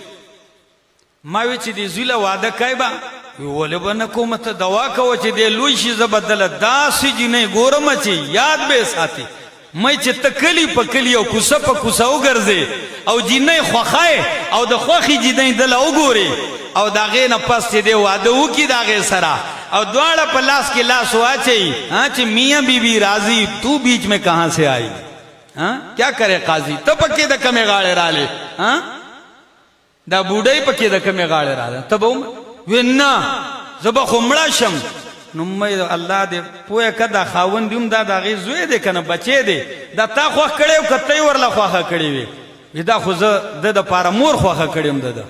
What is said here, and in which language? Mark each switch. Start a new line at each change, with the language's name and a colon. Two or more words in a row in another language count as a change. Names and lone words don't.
Pashto: ما وی چې دې زوی له واده کوې به؟ وی ولې به نه کوم، ته دوا کوه چې دې لوی شي، زه به دله داسې جینۍ ګورم چې یاد به یې ساتي. مې چې ته کلي په کلي او کوڅه په کوڅه وګرځې او جینۍ خوښه او د خوښې جینۍ دله وګورې، او د هغې نه پس چې دی واده وکړي د هغې سره، او دواړه په لاس کې لاس واچوي چې
Urdu: میاں بی بی راضی تو بیچ میں کہاں سے آئی، کیا کرے قاضی،
Pashto: ته پکې د کمې غاړې رالې، دا بوډۍ پکې د کمې غاړې راله، ته به وی نه زه به خو مړه شم. نو مې الله دې پوهه که دا خاوند هم دا د هغې زوی دی که نه بچی دی، دا تا خوښ کړی او که ته یې ورله خوښه کړې وې، وی دا خو زه د دپاره مور خوښه کړې یم د.